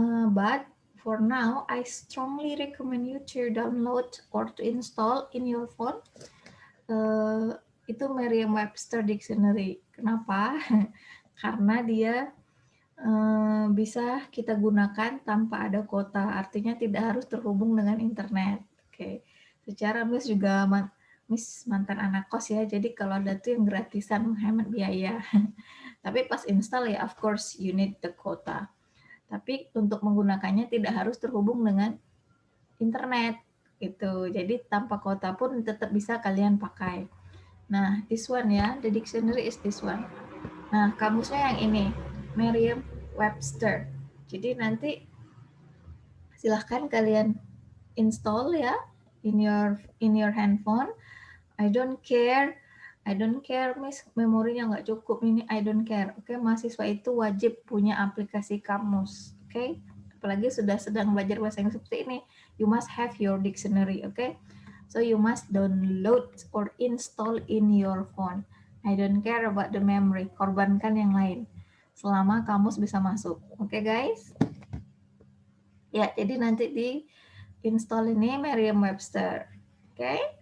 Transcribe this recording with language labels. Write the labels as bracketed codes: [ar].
[en] But for now, I strongly recommend you to download or to install in your phone itu Merriam-Webster Dictionary. [id] Kenapa? Karena dia bisa kita gunakan tanpa ada kuota, artinya tidak harus terhubung dengan internet. Oke, secara Miss juga Miss mantan anak kos ya, jadi kalau ada tuh yang gratisan menghemat biaya. Tapi pas install ya, [en] of course you need the quota. [id] Tapi untuk menggunakannya tidak harus terhubung dengan internet gitu. Jadi tanpa kuota pun tetap bisa kalian pakai. [en] Nah, this one ya, the dictionary is this one. [id] Nah, kamusnya yang ini, Merriam-Webster. Jadi nanti silahkan kalian install ya [en] in your handphone. I don't care, Miss, [id] memorinya nggak cukup ini, [en] I don't care. [id] Oke, mahasiswa itu wajib punya aplikasi kamus. Oke, apalagi sudah sedang belajar bahasa Inggris seperti ini, [en] you must have your dictionary. Oke, so you must download or install in your phone. I don't care about the memory, [id] korbankan yang lain selama kamus bisa masuk. Oke, guys? Ya, jadi nanti di install ini Merriam-Webster. Oke?